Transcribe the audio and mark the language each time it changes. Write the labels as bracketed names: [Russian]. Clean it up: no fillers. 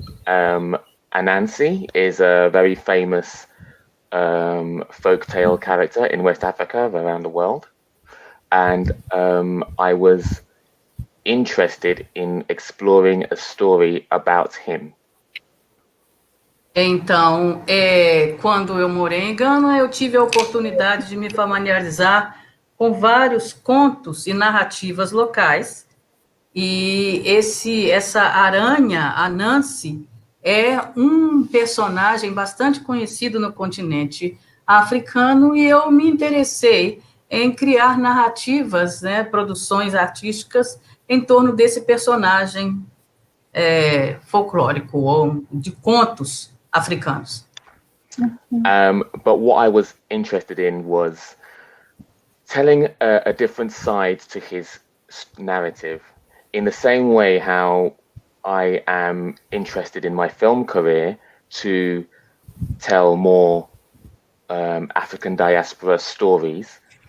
[English] Anansi is a very famous folktale character in West Africa, around the world. And I was interested in exploring a story about him. [Portuguese] Então, quando eu morei em Gana, eu tive a oportunidade de me familiarizar com vários contos e narrativas locais. E essa aranha, Anansi, é um personagem bastante conhecido no continente africano, e eu me interessei em criar narrativas, né, produções artísticas em torno desse personagem folclórico ou de contos africanos. [English] But what I was interested in was telling a different side to his narrative, in the same way how I am interested in my film career to tell more African diaspora stories.